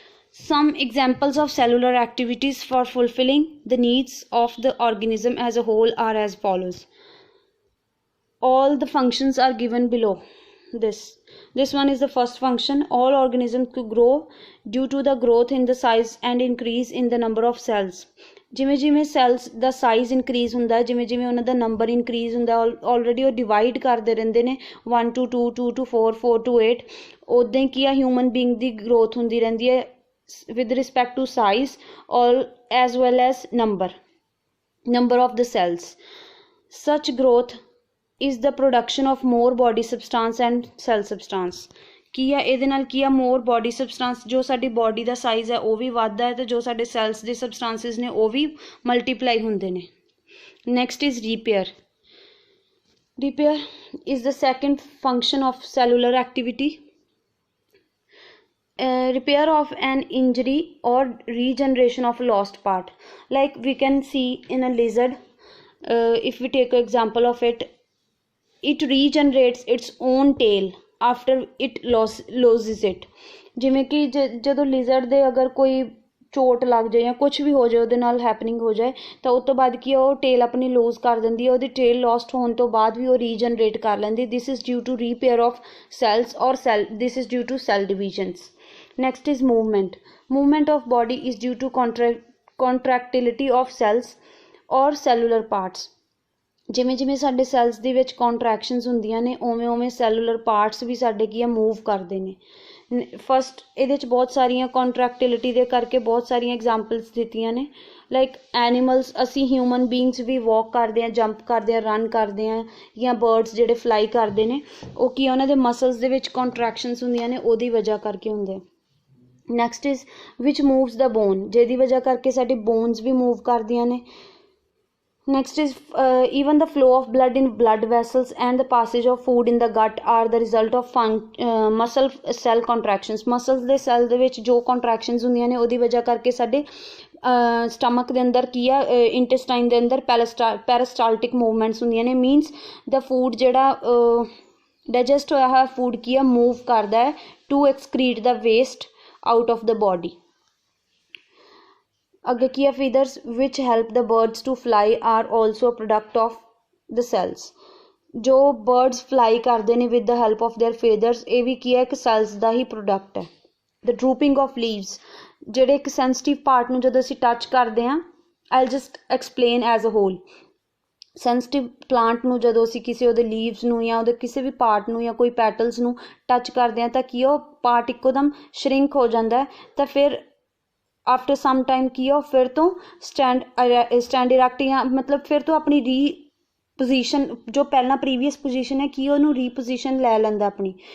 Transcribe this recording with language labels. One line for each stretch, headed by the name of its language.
English: Some examples of cellular activities for fulfilling the needs of the organism as a whole are as follows. All the functions are given below. This one is the first function. All organisms to grow due to the growth in the size and increase in the number of cells.
Punjabi: ਜਿਵੇਂ ਜਿਵੇਂ cells ਦਾ size increase ਹੁੰਦਾ, ਜਿਵੇਂ ਜਿਵੇਂ ਉਹਨਾਂ ਦਾ number increase ਹੁੰਦਾ, already ਉਹ divide ਕਰਦੇ ਰਹਿੰਦੇ ਨੇ 1 to 2, 2 to 4, 4 to 8. ਉੱਦਾਂ ਹੀ ਕੀ ਆ ਹਿਊਮਨ ਬੀਇੰਗ ਦੀ ਗਰੋਥ ਹੁੰਦੀ ਰਹਿੰਦੀ ਹੈ
English: with respect to size or as well as number of the cells. Such growth is the production of more body substance and cell substance.
Punjabi: ਕੀ ਆ ਇਹਦੇ ਨਾਲ ਕੀ ਆ more body substance, ਜੋ ਸਾਡੀ body ਦਾ size ਹੈ ਉਹ ਵੀ ਵੱਧਦਾ ਹੈ ਤੇ ਜੋ ਸਾਡੇ cells ਦੇ substances ਨੇ ਉਹ ਵੀ multiply ਹੁੰਦੇ ਨੇ.
English: Next is repair. Repair is the second function of cellular activity. Repair of an injury or regeneration of a lost part. Like we can see in a lizard, if we take an example of it, it regenerates its own tail after it loses it.
Punjabi: ਜਿਵੇਂ ਕਿ ਜਦੋਂ lizard ਦੇ ਅਗਰ ਕੋਈ ਚੋਟ ਲੱਗ ਜਾਏ ਜਾਂ ਕੁਝ ਵੀ ਹੋ ਜਾਏ ਉਹਦੇ ਨਾਲ ਹੈਪਨਿੰਗ ਹੋ ਜਾਏ ਤਾਂ ਉਸ ਤੋਂ ਬਾਅਦ ਕੀ ਉਹ ਟੇਲ ਆਪਣੀ ਲੂਜ਼ ਕਰ ਦਿੰਦੀ ਹੈ. ਉਹਦੀ ਟੇਲ ਲੋਸਟ ਹੋਣ ਤੋਂ ਬਾਅਦ ਵੀ ਉਹ ਰੀਜਨਰੇਟ ਕਰ ਲੈਂਦੀ.
English: This is due to repair of cells or this is due to cell divisions. Next is movement. Movement of body is due to contractility of cells or cellular parts.
Punjabi: ਜਿਵੇਂ ਜਿਵੇਂ ਸਾਡੇ ਸੈਲਸ ਦੇ ਵਿੱਚ ਕੰਟਰੈਕਸ਼ਨਸ ਹੁੰਦੀਆਂ ਨੇ ਉਵੇਂ ਉਵੇਂ ਸੈਲੂਲਰ ਪਾਰਟਸ ਵੀ ਸਾਡੇ ਕੀ ਆ ਮੂਵ ਕਰਦੇ ਨੇ. ਫਸਟ ਇਹਦੇ 'ਚ ਬਹੁਤ ਸਾਰੀਆਂ ਕੰਟਰੈਕਟਿਲਿਟੀ ਦੇ ਕਰਕੇ ਬਹੁਤ ਸਾਰੀਆਂ ਐਗਜ਼ਾਮਪਲਸ ਦਿੱਤੀਆਂ ਨੇ. ਲਾਈਕ ਐਨੀਮਲਸ, ਅਸੀਂ ਹਿਊਮਨ ਬੀਇੰਗਸ ਵੀ ਵਾਕ ਕਰਦੇ ਹਾਂ, ਜੰਪ ਕਰਦੇ ਹਾਂ, ਰਨ ਕਰਦੇ ਹਾਂ, ਜਾਂ ਬਰਡਸ ਜਿਹੜੇ ਫਲਾਈ ਕਰਦੇ ਨੇ ਉਹ ਕੀ ਉਹਨਾਂ ਦੇ ਮਸਲਸ ਦੇ ਵਿੱਚ ਕੰਟਰੈਕਸ਼ਨਸ ਹੁੰਦੀਆਂ ਨੇ ਉਹਦੀ ਵਜ੍ਹਾ ਕਰਕੇ ਹੁੰਦੇ.
English: next is which moves the bone,
Punjabi: ਜਿਹਦੀ ਵਜ੍ਹਾ ਕਰਕੇ ਸਾਡੀ ਬੋਨਸ ਵੀ ਮੂਵ ਕਰਦੀਆਂ ਨੇ.
English: Next is even the flow of blood in blood vessels and the passage of food in the gut are the result of muscle cell contractions.
Punjabi: Muscles ਦੇ cell ਦੇ ਵਿੱਚ ਜੋ contractions ਹੁੰਦੀਆਂ ਨੇ ਉਹਦੀ ਵਜ੍ਹਾ ਕਰਕੇ ਸਾਡੇ ਸਟਮਕ ਦੇ ਅੰਦਰ ਕੀ ਆ ਇੰਟੈਸਟਾਈਨ ਦੇ ਅੰਦਰ ਪੈਰਾਸਟਾਲਟਿਕ ਮੂਵਮੈਂਟਸ ਹੁੰਦੀਆਂ ਨੇ. ਮੀਨਸ ਦਾ ਫੂਡ ਜਿਹੜਾ ਡਾਈਜੈਸਟ ਹੋਇਆ ਹੋਇਆ ਫੂਡ ਕੀ ਆ ਮੂਵ ਕਰਦਾ ਹੈ
English: To excrete the waste out of the body.
Punjabi: ਅੱਗੇ ਕੀ ਆ
English: feathers which help the birds to fly are also a product of the cells.
Punjabi: ਜੋ birds fly ਕਰਦੇ ਨੇ
English: with the help of their feathers
Punjabi: ਇਹ ਵੀ ਕੀ ਹੈ ਇੱਕ cells ਦਾ ਹੀ product ਹੈ.
English: The drooping of leaves,
Punjabi: ਜਿਹੜੇ ਇੱਕ sensitive part ਨੂੰ ਜਦੋਂ ਅਸੀਂ touch ਕਰਦੇ ਹਾਂ,
English: I'll just explain as a whole.
Punjabi: Sensitive plant ਨੂੰ ਜਦੋਂ ਅਸੀਂ ਕਿਸੇ ਉਹਦੇ ਲੀਵਸ ਨੂੰ ਜਾਂ ਉਹਦੇ ਕਿਸੇ ਵੀ ਪਾਰਟ ਨੂੰ ਜਾਂ ਕੋਈ ਪੈਟਲਸ ਨੂੰ ਟੱਚ ਕਰਦੇ ਹਾਂ ਤਾਂ ਕੀ ਉਹ ਪਾਰਟ ਇੱਕੋਦਮ ਸ਼ਰਿੰਕ ਹੋ ਜਾਂਦਾ ਹੈ ਤਾਂ ਫਿਰ ਆਫਟਰ ਸਮ ਟਾਈਮ ਕੀ ਉਹ ਫਿਰ ਤੋਂ ਸਟੈਂਡ ਇਰੈਕਟ ਜਾਂ ਮਤਲਬ ਫਿਰ ਤੋਂ ਆਪਣੀ ਪੋਜੀਸ਼ਨ ਜੋ ਪਹਿਲਾਂ ਪ੍ਰੀਵੀਅਸ ਪੋਜੀਸ਼ਨ ਹੈ ਕੀ ਉਹਨੂੰ ਰੀਪੋਜੀਸ਼ਨ ਲੈ ਲੈਂਦਾ ਆਪਣੀ.